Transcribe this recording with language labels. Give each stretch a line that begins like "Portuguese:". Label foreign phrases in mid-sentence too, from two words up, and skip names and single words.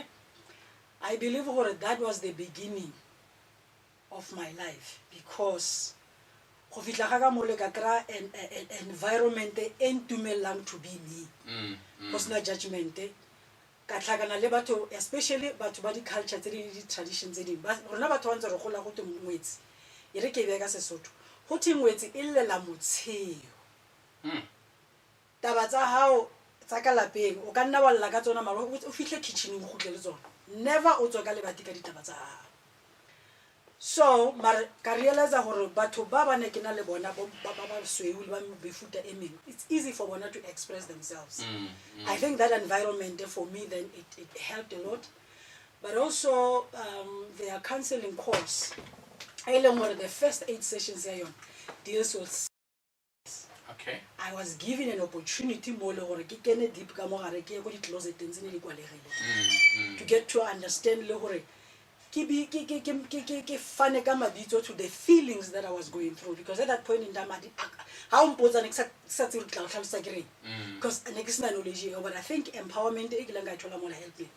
English: I believe that was the beginning of my life because of an environment entumelang to be me. Personal judgment.
Southern Sotho: Especially batho ba di culture tse di traditions tse ding rona batho ba ntse re gola go te ngwetsi e re ke be ka Sesotho go te ngwetsi e llela motsheo taba tsa hao tsa ka lapeng o ka nna wa lla ka tsona maro o fihle kitcheneng go tle le tsona never o tswa ka lebati ka ditaba tsa hao. So ka realize gore batho ba ba ne ke na le bona ba sweu le ba befuta e meng
English: it's easy for
Southern Sotho: bona
English: to express themselves. I think that environment for me then it helped a lot, but also their counseling course the first 8 sessions deals with Okay. I was given an opportunity more deep to get to understand to the feelings that I was going through because at that point in time how important because knowledge but I think empowerment helped me.